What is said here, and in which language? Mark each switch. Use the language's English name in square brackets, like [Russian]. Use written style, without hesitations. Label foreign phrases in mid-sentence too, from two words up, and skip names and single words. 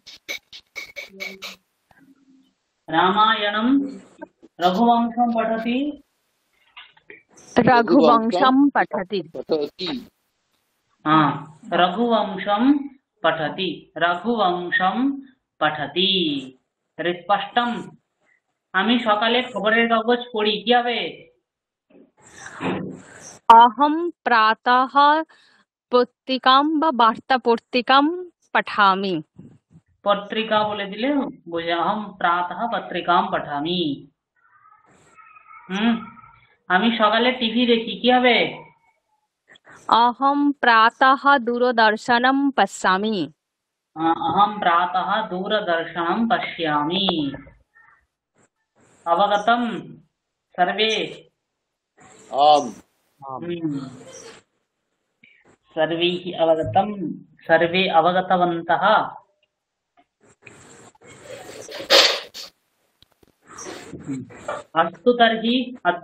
[Sanskrit] रामायणं रघुवंशं पठति रघुवंशं पठति पठति रघुवंशं पठति रघुवंशं पठति [Bangla] স্পষ্টম আমি সকালে খবরের কাগজ পড়ি কি হবে [Sanskrit] अहं प्रातः पत्रिकां वा वार्तापत्रिकां पठामि [Bangla] পত্রিকা বলে দিলে বুঝে [Sanskrit] अहं प्रातः पत्रिकां पठामि [Bangla] আমি সকালে টিভি দেখি কি হবে [Sanskrit] अहं प्रातः दूरदर्शनं पश्यामि अहं प्रातः दूरदर्शनं पश्यामि अवगतं सर्वे आम् सर्वैः अवगतं सर्वे अवगतवन्तः अस्तु तर्हि अद्य